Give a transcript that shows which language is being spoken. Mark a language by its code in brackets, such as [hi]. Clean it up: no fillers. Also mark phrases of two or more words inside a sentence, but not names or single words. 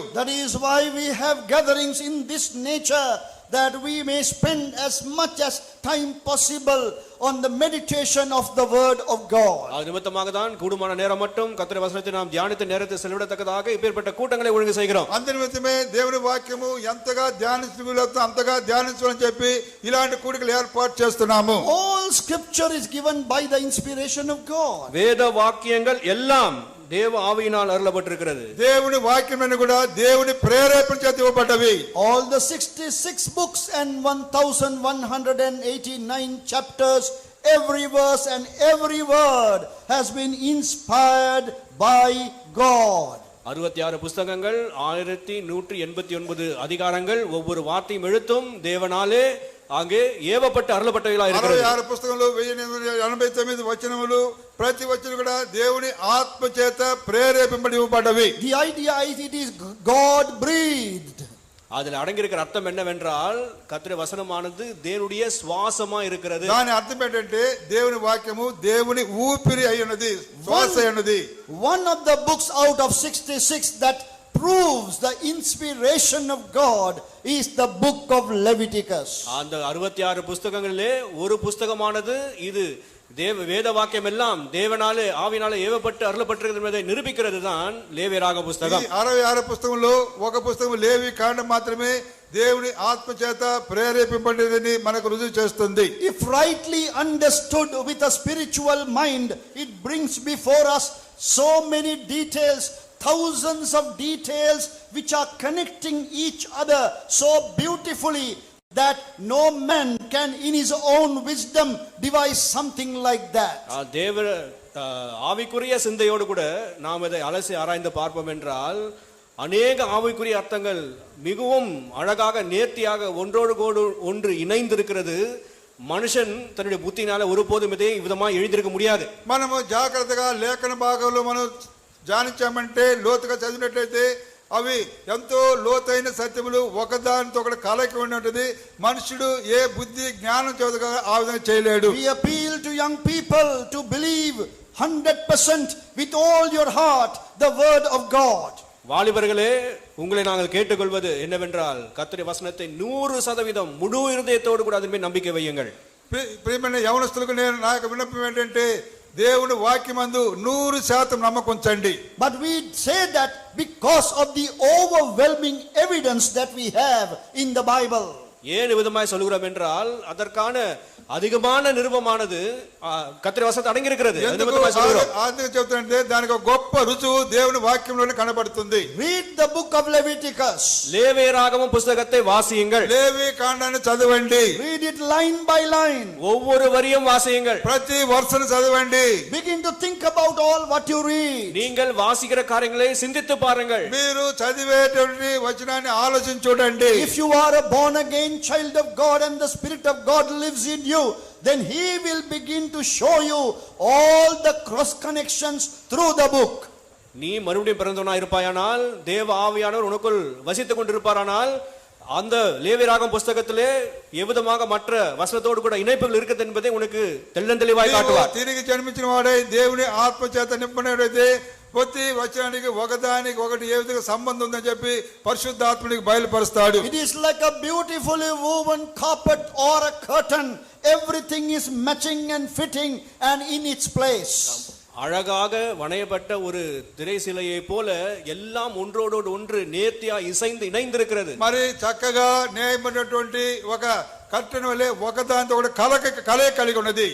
[en] That is why we have gatherings in this nature, that we may spend as much as time possible on the meditation of the word of God. [ta] அது நிமித்தமாக தான் கூடுமான நேரம் மட்டும் கர்த்தருடைய வசனத்தை நாம் தியானித்த நேரத்தை செலவிடத்தக்கதாக இப்பேற்பட்ட கூட்டங்களை ஒழுங்கு செய்கிறோம். [te] అందు నిమిత్తమే దేవుని వాక్యము ఎంతగా ధ్యానించగలుగుతాం అంతగా ధ్యానించాలని చెప్పి ఇలాంటి కూడికలు ఏర్పాటు చేస్తున్నాము. [en] All scripture is given by the inspiration of God. [ta] வேத வாக்கியங்கள் எல்லாம் தேவ ஆவியினால் அருளப்பட்டிருக்கிறது. [te] దేవుని వాక్యములను కూడా దేవుని ప్రేరేపణ చేత ఇవ్వబడ్డవి. [en] All the 66 books and 1189 chapters, every verse and every word has been inspired by God. [ta] 66 புத்தகங்கள் 1189 அதிகாரங்கள் ஒவ்வொரு வார்த்தையும் எழுத்தும் தேவனாலே அங்கே ஏவப்பட்டு அருளப்பட்டவைகளாக இருக்கிறது. [te] 66 పుస్తకములు 1089 వచనములు ప్రతి వచనం కూడా దేవుని ఆత్మ చేత ప్రేరేపింపబడి ఇవ్వబడ్డవి. [en] The idea is it is God breathed. [ta] அதில் அடங்கியிருக்கிற அர்த்தம் என்னவென்றால் கர்த்தருடைய வசனமானது தேவனுடைய சுவாசமா இருக்கிறது. [te] దాని అర్థం ఏంటంటే దేవుని వాక్యము దేవుని ఊపిరి అయ్యున్నది, శ్వాస అయ్యున్నది. [en] One of the books out of 66 that proves the inspiration of God is the book of Leviticus. [ta] அந்த 66 புத்தகங்களிலே ஒரு புத்தகமானது இது வேத வாக்கியம் எல்லாம் தேவனாலே ஆவினாலே ஏவப்பட்டு அருளப்பட்டிருக்கிறது என்பதை நிரூபிக்கிறது தான் லேவியராகம புத்தகம். [te] 66 పుస్తకంలో ఒక పుస్తకం లేవి కాండం మాత్రమే దేవుని ఆత్మ చేత ప్రేరేపింపబడినదని మనకు రుజువు చేస్తుంది. [en] If rightly understood with a spiritual mind, it brings before us so many details, thousands of details which are connecting each other so beautifully that no man can in his own wisdom devise something like that. [ta] தேவ ஆவிக்குரிய சிந்தையோடு கூட நாம் இதை அலசி ஆராய்ந்து பார்ப்போம் என்றால் அநேக ஆவிக்குரிய அர்த்தங்கள் மிகவும் அழகாக நேர்த்தியாக ஒன்றோடு ஒன்று இணைந்திருக்கிறது. மனுஷன் தன்னுடைய புத்தினால ஒருபோதும் இதை விதமாக எழுதியிருக்க முடியாது. [te] మనము జాగ్రత్తగా లేఖన భాగంలో మనం ధ్యానించామంటే లోతుగా చదివినట్లయితే అవి ఎంతో లోతైన సత్యములు ఒకదానితో ఒకటి కలయిక ఉంటుంది. మనుషుడు ఏ బుద్ధి జ్ఞానం చేతగా ఆ విధంగా చేయలేడు. [en] We appeal to young people to believe 100% with all your heart the word of God. [ta] வாலிபர்களே, உங்களை நாங்கள் கேட்டுக்கொள்வது என்னவென்றால் கர்த்தருடைய வசனத்தை 100% முழு இருதயத்தோடு கூட அதன் மேல் நம்பிக்கை வையுங்கள். [te] ప్రియమైన యవనస్తులకు నేను నా యొక్క విన్నపం ఏంటంటే దేవుని వాక్యమందు 100% నమ్మకం ఉంచండి. [en] But we say that because of the overwhelming evidence that we have in the Bible. [ta] ஏன் விதமாய் சொல்கிறோம் என்றால் அதற்கான அதிகமான நிருபமானது கர்த்தருடைய வசனத்தில் அடங்கி இருக்கிறது. [te] అందుకు చెప్తానంటే దానికి ఒక గొప్ప రుజువు దేవుని వాక్యంలోనే కనబడుతుంది. [en] Read the book of Leviticus. [ta] லேவியராகம புத்தகத்தை வாசியுங்கள். [te] లేవి కాండాన్ని చదవండి. [en] Read it line by line. [ta] ஒவ்வொரு வரியும் வாசியுங்கள். [te] ప్రతి వరుసను చదవండి. [en] Begin to think about all what you read. [ta] நீங்கள் வாசிக்கிற காரியங்களை சிந்தித்து பாருங்கள். [te] మీరు చదివేటువంటి వచనాన్ని ఆలోచించి చూడండి. [en] If you are a born again child of God and the Spirit of God lives in you, then He will begin to show you all the cross connections through the book. [ta] நீ மறுபடியும் பிறந்தவனாய் இருப்பாயானால் தேவ ஆவியானவர் உனக்குள் வசித்துக் கொண்டிருப்பாரானால் அந்த லேவியராகம புத்தகத்திலே எவ்விதமாக மற்ற வசனத்தோடு கூட இணைப்புகள் இருக்குது என்பதை உனக்கு தெள்ளந்தெளிவாய் காட்டுவார். [te] తిరిగి జన్మించిన వాడే దేవుని ఆత్మ చేత నింపబడినట్లయితే ప్రతి వచనానికి ఒకదానికి ఒకటి ఏ విధంగా సంబంధం ఉందని చెప్పి పరిశుద్ధాత్మనికి బయలుపరుస్తాడు. [en] It is like a beautifully woven carpet or a curtain. Everything is matching and fitting and in its place. [ta] அழகாக வணையப்பட்ட ஒரு திரை சிலையை போல எல்லாம் ஒன்றோடு ஒன்று நேர்த்தியா இசைந்து இணைந்திருக்கிறது. [te] మరి చక్కగా నేయబడినటువంటి ఒక కర్టెన్ వలె ఒకదానితో ఒకటి కలయిక కలిగి ఉన్నది.